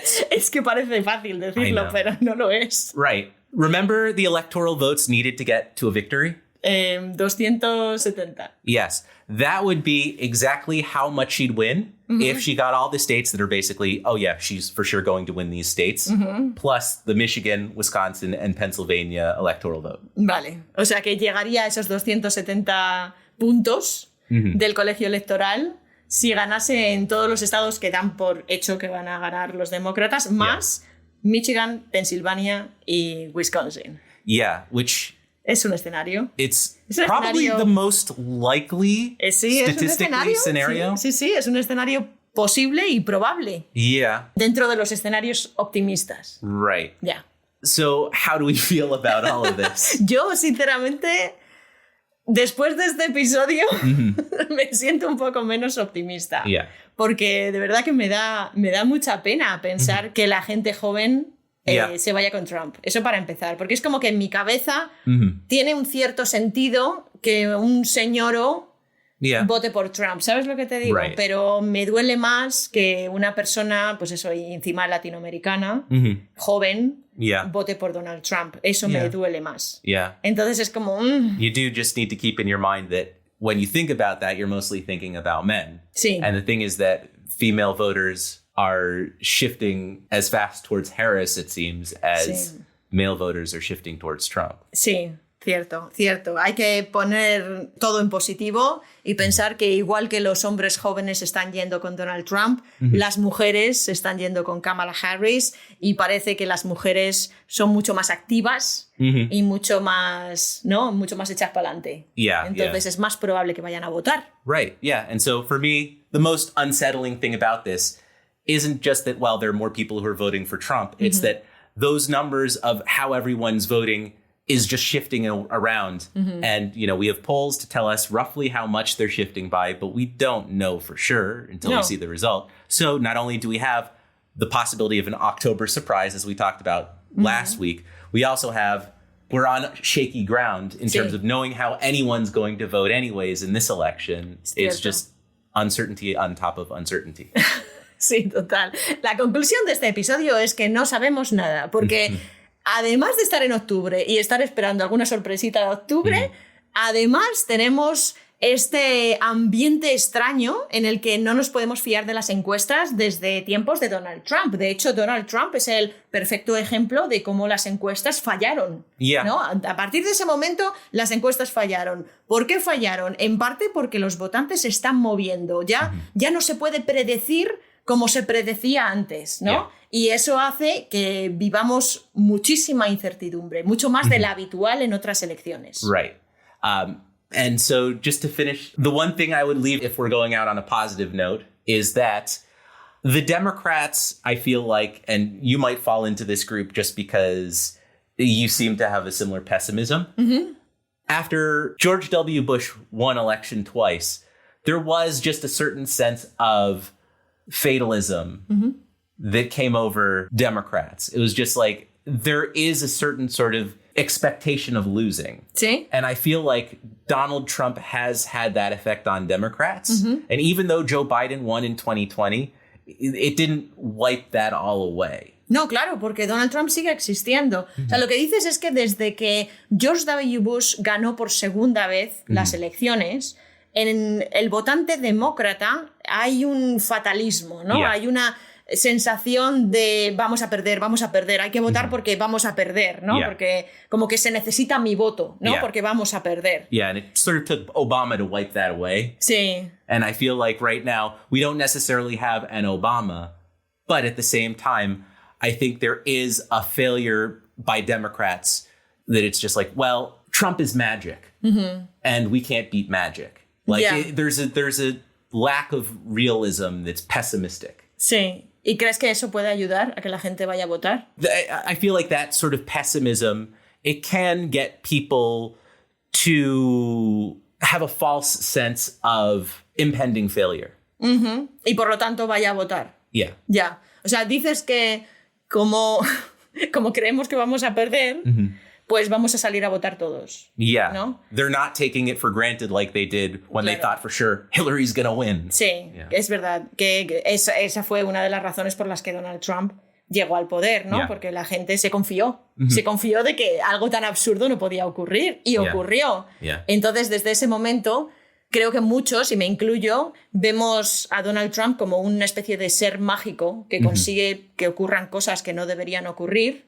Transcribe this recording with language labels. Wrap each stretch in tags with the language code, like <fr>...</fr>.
<es>Es que parece fácil decirlo, pero no lo es.</es> <en>Right. Remember the electoral votes needed to get to a victory? 270. Yes. That would be exactly how much she'd win if she got all the states that are basically, oh yeah, she's for sure going to win these states, plus the Michigan, Wisconsin, and Pennsylvania electoral vote.</en> <es>Vale. O sea que llegaría a esos 270 puntos del colegio electoral si ganase en todos los estados que dan por hecho que van a ganar los demócratas, más Michigan, Pensilvania y Wisconsin.</es> <en>Yeah, which...</en> <es>Es un escenario.</es> <en>It's probably the most likely statistically scenario.</en> <es>Sí, es un escenario posible y probable.</es> <en>Yeah.</en> <es>Dentro de los escenarios optimistas.</es> <en>Right. Yeah. So, how do we feel about all of this?</en> <es>Yo, sinceramente, después de este episodio, me siento un poco menos optimista.</es> <en>Yeah.</en> <es>Porque de verdad que me da mucha pena pensar que la gente joven se vaya con Trump. Eso para empezar. Porque es como que en mi cabeza tiene un cierto sentido que un señoro vote por Trump. ¿Sabes lo que te digo?</es> <en>Right.</en> <es>Pero me duele más que una persona, pues eso, y encima latinoamericana, joven, vote por Donald Trump. Eso me duele más. Entonces es como...</es> <en>You do just need to keep in your mind that when you think about that, you're mostly thinking about men.</en> <es>Sí.</es> <en>And the thing is that female voters are shifting as fast towards Harris, it seems, as male voters are shifting towards Trump.</en> <es>Sí, cierto. Hay que poner todo en positivo y pensar que igual que los hombres jóvenes están yendo con Donald Trump, las mujeres están yendo con Kamala Harris y parece que las mujeres son mucho más activas y mucho más hechas para adelante. Entonces es más probable que vayan a votar.</es> <en>Right, yeah. And so for me, the most unsettling thing about this isn't just that, well, there are more people who are voting for Trump. It's that those numbers of how everyone's voting is just shifting around. And, we have polls to tell us roughly how much they're shifting by, but we don't know for sure until we see the result. So not only do we have the possibility of an October surprise, as we talked about last week, we also have, we're on shaky ground in terms of knowing how anyone's going to vote anyways in this election. It's just uncertainty on top of uncertainty.</en> <es>Sí, total. La conclusión de este episodio es que no sabemos nada, porque además de estar en octubre y estar esperando alguna sorpresita de octubre, además tenemos este ambiente extraño en el que no nos podemos fiar de las encuestas desde tiempos de Donald Trump. De hecho, Donald Trump es el perfecto ejemplo de cómo las encuestas fallaron. ¿No? A partir de ese momento, las encuestas fallaron. ¿Por qué fallaron? En parte porque los votantes se están moviendo. Ya no se puede predecir como se predecía antes, ¿no? Y eso hace que vivamos muchísima incertidumbre, mucho más de la habitual en otras elecciones.</es> <en>Right. And so just to finish, the one thing I would leave if we're going out on a positive note is that the Democrats, I feel like, and you might fall into this group just because you seem to have a similar pessimism. After George W. Bush won election twice, there was just a certain sense of fatalism that came over Democrats. It was just like, there is a certain sort of expectation of losing.</en> <es>Sí.</es> <en>And I feel like Donald Trump has had that effect on Democrats. And even though Joe Biden won in 2020, it didn't wipe that all away.</en> <es>No, claro, porque Donald Trump sigue existiendo. O sea, lo que dices es que desde que George W. Bush ganó por segunda vez las elecciones, en el votante demócrata hay un fatalismo, ¿no? Hay una sensación de vamos a perder, hay que votar porque vamos a perder, ¿no? Porque como que se necesita mi voto, ¿no? Porque vamos a perder.</es> <en>Yeah, and it sort of took Obama to wipe that away.</en> <es>Sí.</es> <en>And I feel like right now we don't necessarily have an Obama, but at the same time, I think there is a failure by Democrats that it's just like, well, Trump is magic, and we can't beat magic. Like there's a lack of realism that's pessimistic.</en> <es>Sí. ¿Y crees que eso puede ayudar a que la gente vaya a votar?</es> <en>I feel like that sort of pessimism, it can get people to have a false sense of impending failure.</en> <es>Y por lo tanto vaya a votar.</es> <en>Yeah.</en> <es>Ya. O sea, dices que como creemos que vamos a perder, pues vamos a salir a votar todos.</es> <en>Yeah.</en> <es>¿No?</es> <en>They're not taking it for granted like they did when they thought for sure Hillary's going to win.</en> <es>Sí, es verdad. Que esa fue una de las razones por las que Donald Trump llegó al poder, ¿no? Porque la gente se confió. Se confió de que algo tan absurdo no podía ocurrir. Y ocurrió. Entonces, desde ese momento, creo que muchos, y me incluyo, vemos a Donald Trump como una especie de ser mágico que consigue que ocurran cosas que no deberían ocurrir.</es>